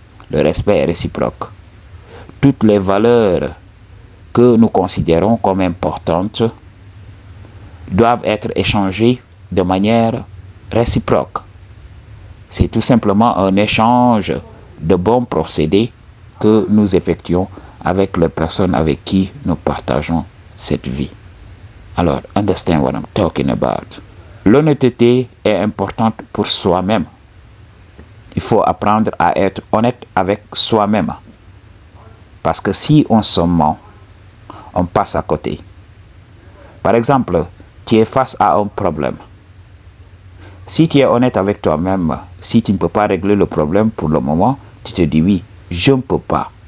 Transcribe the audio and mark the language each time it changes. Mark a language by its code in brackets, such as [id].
[fr] Le respect est réciproque. Toutes les valeurs que nous considérons comme importantes doivent être échangées de manière réciproque. C'est tout simplement un échange de bons procédés que nous effectuons avec les personnes avec qui nous partageons cette vie. [en] Alors, understand what I'm talking about. [fr] L'honnêteté est importante pour soi-même. Il faut apprendre à être honnête avec soi-même. Parce que si on se ment, on passe à côté. Par exemple, tu es face à un problème. Si tu es honnête avec toi-même, si tu ne peux pas régler le problème pour le moment, tu te dis oui, je ne peux pas.